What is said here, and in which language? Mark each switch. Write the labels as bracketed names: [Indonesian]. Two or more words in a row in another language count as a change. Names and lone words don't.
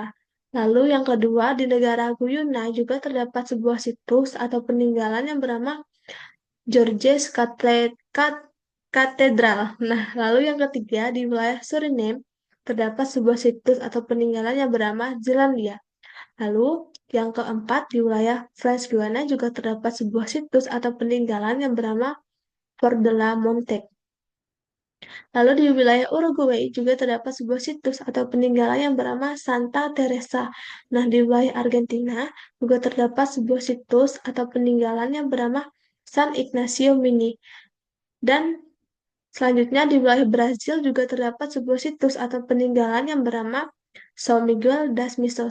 [Indonesian] Lalu yang kedua di negara Guyana juga terdapat sebuah situs atau peninggalan yang bernama Georges Katedral. Nah, lalu yang ketiga di wilayah Suriname terdapat sebuah situs atau peninggalan yang bernama Zelandia. Lalu yang keempat di wilayah French Guiana juga terdapat sebuah situs atau peninggalan yang bernama Fort de la Montague. Lalu di wilayah Uruguay juga terdapat sebuah situs atau peninggalan yang bernama Santa Teresa. Nah, di wilayah Argentina juga terdapat sebuah situs atau peninggalan yang bernama San Ignacio Mini. Dan selanjutnya di wilayah Brazil juga terdapat sebuah situs atau peninggalan yang bernama São Miguel das Missões.